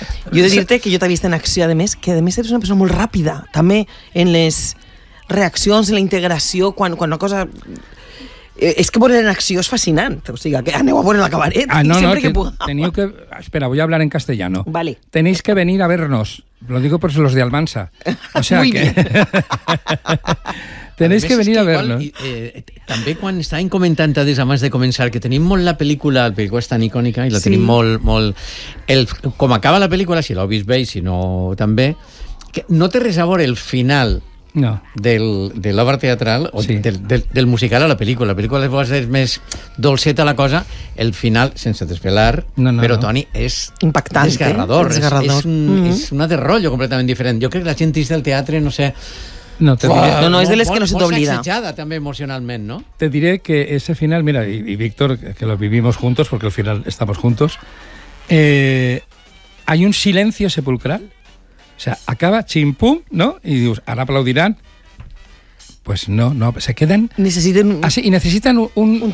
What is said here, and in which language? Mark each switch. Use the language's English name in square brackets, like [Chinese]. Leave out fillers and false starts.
[Catalan] Jo he de dir-te que jo t'he vist en acció, a més ets una persona molt ràpida, també en les reaccions, en la integració, quan una cosa... És que veure en acció és fascinant. O sigui, que aneu a veure la cabaret. Ah, no, que teniu que... [Spanish] Espera, voy a hablar en castellano. Vale. Tenéis que venir a vernos. Lo digo por los de Almansa. O sea, muy que... bien. Tenéis que venir a verlo. [Catalan] També quan estàvem comentant des abans de començar que tenim molt la pel·lícula, la pel·lícula és tan icònica i la tenim molt... Com acaba la pel·lícula, si l'heu vist bé i si no també, que no té res a veure el final... No. De l'obra teatral o sí. del musical a la pel·lícula. La pel·lícula és més dolceta la cosa, el final, sense desvelar, no. Però Toni, és impactant, desgarrador. Eh? Desgarrador. És una de rotllo completament diferent. Jo crec que la gent és del teatre, no sé... No, te diré, no, és de les que no se t'oblida. Molt sacsejada també emocionalment, no? [Spanish] Te diré que ese final, mira, i Víctor, que lo vivimos juntos, porque al final estamos juntos, hay un silencio sepulcral. O sea, acaba chimpum, ¿no? Y dices, ahora aplaudirán. Pues no, se quedan. Necesitan así, y necesitan un